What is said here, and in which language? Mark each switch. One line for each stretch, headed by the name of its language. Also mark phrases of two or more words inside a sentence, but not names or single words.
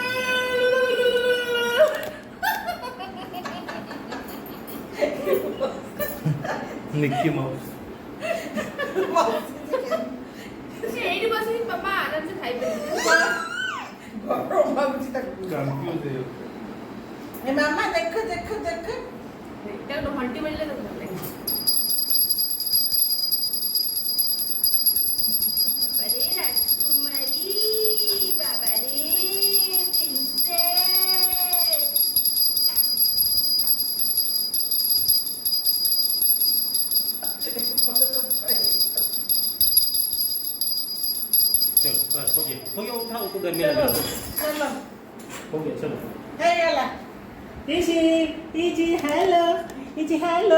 Odia: निक्की माउस ସେଇଠି ବସିକି ବାପା ଆରାମସେ ଖାଇପାରିବେ ଗରମ ଲାଗୁଛି ତାକୁ
Hindi: कंफ्यूज है
Odia: ଏ ମାମା ଦେଖ ଦେଖ ଦେଖ ଏଇଟା ଘଣ୍ଟି ବାଜିଲେ ତାକୁ ଭଲ ଲାଗେ ବାବାରେ ରାଜକୁମାରୀ ବାବାରେ ପ୍ରିନ୍ସେସ୍
Hindi: चलो बस हो गया उठाओ तो गर्मी लग रहा चलो हो गया चलो
Odia: ହେଇଗଲା
English: easy hello easy hello